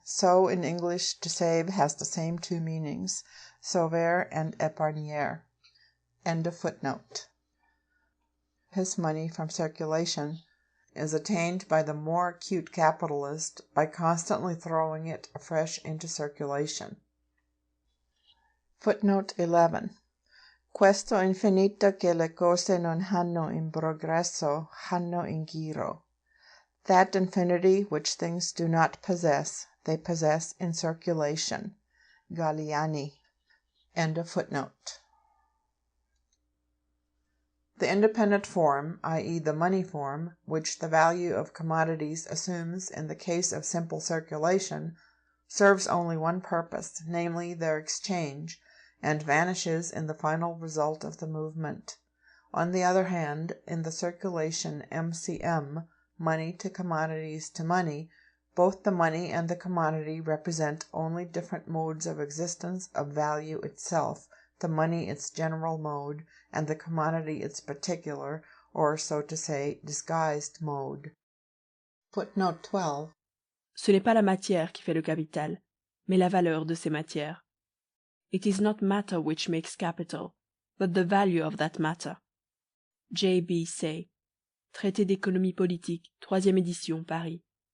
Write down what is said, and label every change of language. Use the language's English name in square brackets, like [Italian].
[English] So in English to save has the same two meanings, sauver and épargner. End of footnote. His money from circulation is attained by the more acute capitalist by constantly throwing it afresh into circulation. Footnote 11. [Italian] Questo infinito che le cose non hanno in progresso, hanno in giro. [English] That infinity which things do not possess, they possess in circulation. Galliani. End of footnote. The independent form, i.e. the money form, which the value of commodities assumes in the case of simple circulation, serves only one purpose, namely their exchange, and vanishes in the final result of the movement. On the other hand, in the circulation MCM, money to commodities to money, both the money and the commodity represent only different modes of existence of value itself, the money its general mode, and the commodity its particular, or, so to say, disguised mode. Footnote 12. [French] Ce n'est pas la matière qui fait le capital, mais la valeur de ces matières. [English] It is not matter which makes capital, but the value of that matter. [French] J.B. Say, Traité d'économie politique, 3e édition, Paris,